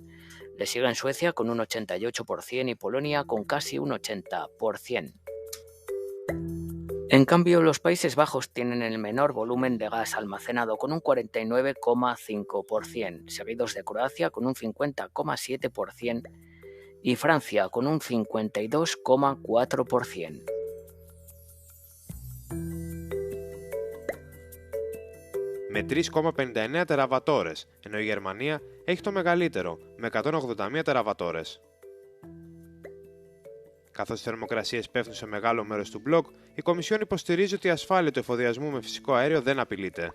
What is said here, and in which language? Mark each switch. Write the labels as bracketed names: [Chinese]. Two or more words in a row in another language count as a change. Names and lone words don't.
[Spanish] Le siguen Suecia con un 88% y Polonia con casi un 80%. En cambio, los Países Bajos tienen el menor volumen de gas almacenado con un 49,5%, seguidos de Croacia con un 50,7% y Francia con un 52,4%. [Greek] Με 3,59 τεραβατόρες, ενώ η Γερμανία έχει το μεγαλύτερο, με 181 τεραβατόρες. Καθώς οι θερμοκρασίες πέφτουν σε μεγάλο μέρος του μπλοκ, η Κομισιόν υποστηρίζει ότι η ασφάλεια του εφοδιασμού με φυσικό αέριο δεν απειλείται.